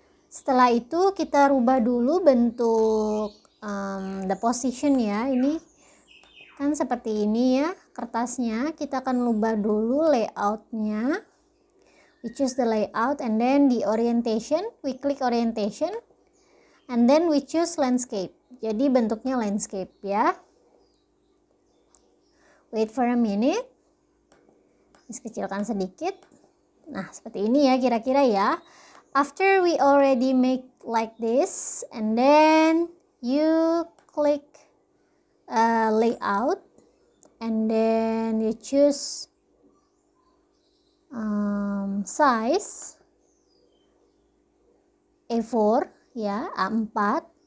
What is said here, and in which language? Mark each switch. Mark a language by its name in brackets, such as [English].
[Indonesian] Setelah itu kita rubah dulu bentuk the position ya. Ini kan seperti ini ya kertasnya. Kita akan rubah dulu layoutnya. [English] We choose the layout and then the orientation. We click orientation. And then we choose landscape. [Indonesian] Jadi bentuknya landscape ya. [English] Wait for a minute. [Indonesian] Kecilkan sedikit. Nah, seperti ini ya kira-kira ya. [English] After we already make like this, and then you click layout, and then you choose size A4 ya, A4.